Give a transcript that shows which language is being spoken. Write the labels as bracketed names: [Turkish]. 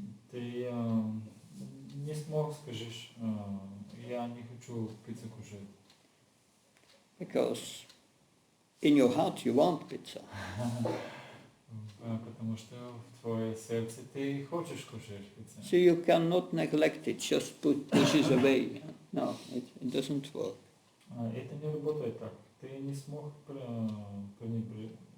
[Russian] Ты не смог скажешь, я не хочу пиццу кушать. [English] because in your heart you want pizza. [Russian] Потому что в твое сердце ты хочешь кушать пиццу. [English] So you cannot neglect it, just push it away. No, it doesn't work. [Russian] Это не работает так. Ты не смог пренебрежить.